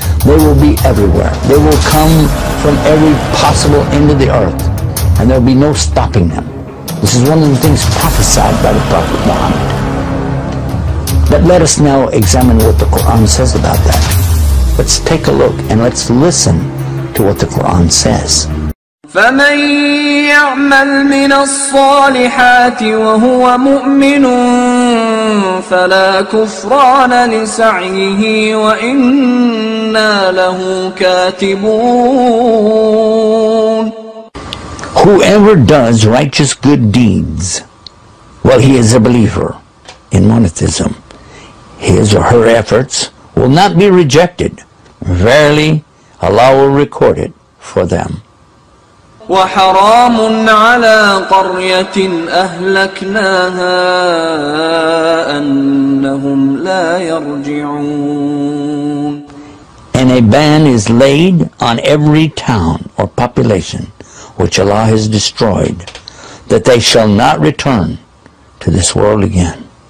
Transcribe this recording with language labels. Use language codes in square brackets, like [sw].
[en] They will be everywhere. They will come from every possible end of the earth, and there will be no stopping them. This is one of the things prophesied by the Prophet Muhammad. But let us now examine what the Quran says about that. Let's take a look and let's listen to what the Quran says. [ar] فمن يعمل من الصالحات وهو مؤمن فلا كفران لسعيه وإنا له كاتبون. [en] Whoever does righteous good deeds while he is a believer in monotheism, his or her efforts will not be rejected. Verily, Allah will record it for them. [ar] وحرام على قرية أهلكناها أنهم لا يرجعون. [en] And a ban is laid on every town or population which Allah has destroyed, that they shall not return to this world again.